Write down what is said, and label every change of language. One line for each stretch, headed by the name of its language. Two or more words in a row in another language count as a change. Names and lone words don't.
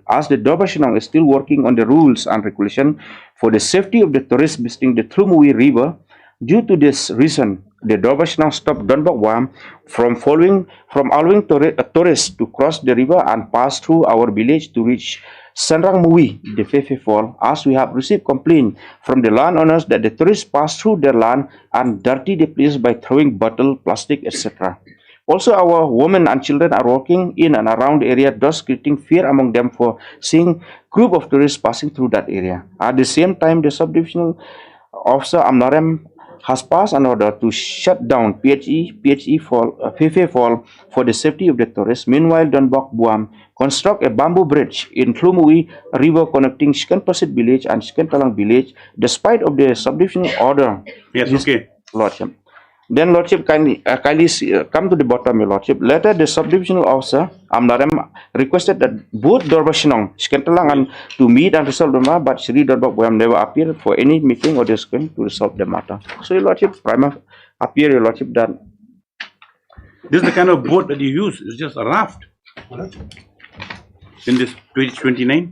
English: As the Dorbasinong is still working on the rules and regulation for the safety of the tourists visiting the Tlumui River, due to this reason, the Dorbasinong stopped Donbok Buam from allowing tourists to cross the river and pass through our village to reach Sanrang Mui, the Fefe Fall, as we have received complaint from the landowners that the tourists pass through their land and dirty the place by throwing bottle, plastic, etc. Also, our women and children are walking in and around the area, thus creating fear among them for seeing group of tourists passing through that area. At the same time, the subdivisional officer Amnarem has passed an order to shut down Fefe Fall for the safety of the tourists. Meanwhile, Donbok Buam construct a bamboo bridge in Tlumui River connecting Sken Persit village and Sken Talang village, despite of the subdivisional order. Yes, okay. Lordship. Then, Lordship, kindly come to the bottom, Your Lordship. Later, the subdivisional officer, Amlarem, requested that both Dorbasinong, Sken Talang, and to meet and resolve the matter, but Sri Donbok Buam never appeared for any meeting or discussion to resolve the matter. So, Your Lordship, appear, Your Lordship, that this is the kind of boat that you use. It's just a raft. In this page 29.